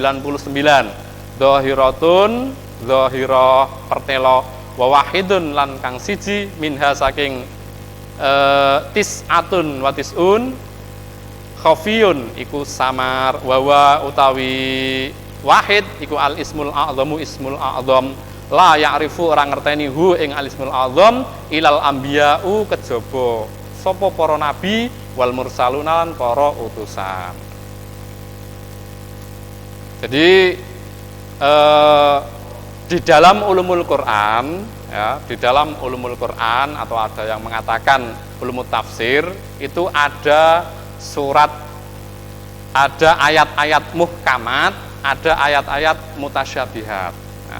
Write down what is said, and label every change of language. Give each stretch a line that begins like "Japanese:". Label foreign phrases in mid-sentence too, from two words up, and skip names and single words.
Arabic: Dhahiratun dhahirah pertelo wa wahidun
Javanese: lan kang siji
Arabic: minha saking tis'atun wa tis'un khafiyun
Javanese: iku samar,
Arabic: wawa utawi wahid iku al ismul a'zamu ismul a'zam la ya'rifu
Javanese: ora ngerteni
Arabic: hu ing al ismul a'zam ilal anbiya'u
Javanese: kejaba sapa para nabi
Arabic: wal mursaluna
Javanese: lan para utusan.
Indonesian: Jadi di dalam
Arabic: ulumul Quran
Indonesian: ya, di dalam
Arabic: ulumul Quran
Indonesian: atau ada yang mengatakan
Arabic: ulumul tafsir
Indonesian: itu ada surat, ada ayat-ayat muhkamat, ada ayat-ayat mutasyabihat ya.